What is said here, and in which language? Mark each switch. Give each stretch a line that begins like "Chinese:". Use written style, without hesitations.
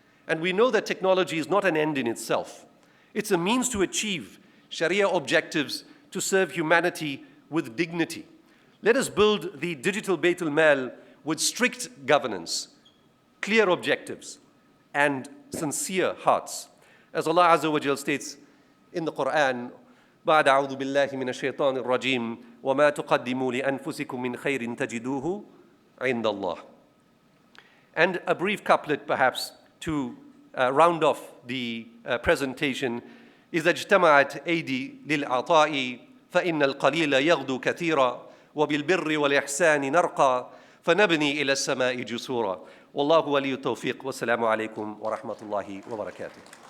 English: And we know that technology is not an end in itself. It's a means to achieve Sharia objectives to serve humanity with dignity. Let us build the digital Bayt al-Mal with strict governance, clear objectives, and sincere hearts. As Allah Azza wa Jal states in the Quran,
Arabic: بعد أعوذ بالله من الشيطان الرجيم وما تقدموا لأنفسكم من خير تجدوه عند الله.
English: And a brief couplet perhaps to round off the presentation.
Arabic: إذا اجتمعت أيدي للعطاء فإن القليل يغدو كثيرا وبالبر والإحسان نرقى فنبني إلى السماء جسورا. والله ولي التوفيق والسلام عليكم ورحمة الله وبركاته.